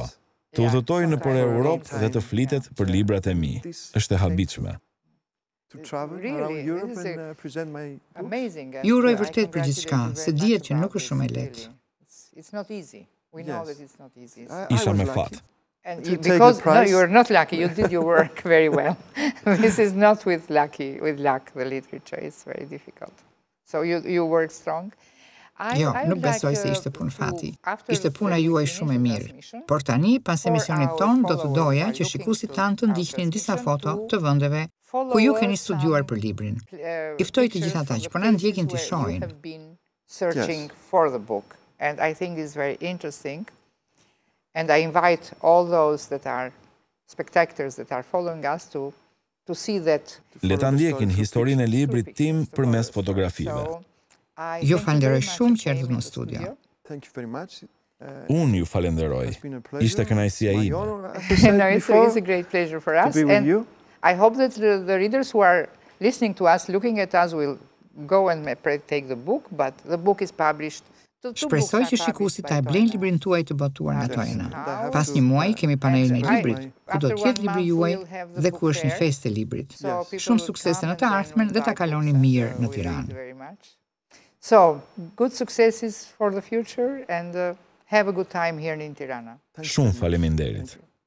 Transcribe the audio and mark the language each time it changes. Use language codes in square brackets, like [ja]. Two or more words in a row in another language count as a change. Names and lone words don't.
[sq] Të udhëtoj nëpër Europë dhe të flitet për librat e mi. Është e habitshme. Ju uroj vërtet për gjithçka, se dihet që nuk është shumë e lehtë. Isha me fat. [en] Because no, you are not lucky. You did your work very well. This is not with luck. The literature is very difficult. So you work strong. [sq] Jo, nuk besoj se ishte punë fati. Ishte puna juaj shumë e mirë. Por tani, pas emisionit ton, do të doja që shikuesit tanë të ndiqnin disa foto të vendeve ku ju keni studiuar për librin. I ftoj të gjithë ata që po na ndjekin të shohin. [en] Searching for the book, and I think it's very interesting. And I invite all those that are spectators that are following us to see that. [sq] Le ta ndjekin historinë e librit tim përmes fotografive. Ju falenderoj shumë që erdhët në studio. Unë ju falenderoj. Ishte kënaqësia ime. [en] No, it's a great pleasure for us. And I hope that the readers who are listening to us, looking at us, will go and take the book, but the book is published. [sq] Shpresoj që shikuesit ta blejnë librin tuaj të botuar nga Tojna. Pas një muaji kemi panelin e librit, ku do të jetë libri juaj dhe ku është një festë e librit. Shumë suksese në të ardhmen dhe ta kaloni mirë në Tiranë. [en] So, good successes for the future and have a good time here in Tirana. [sq] Shumë faleminderit.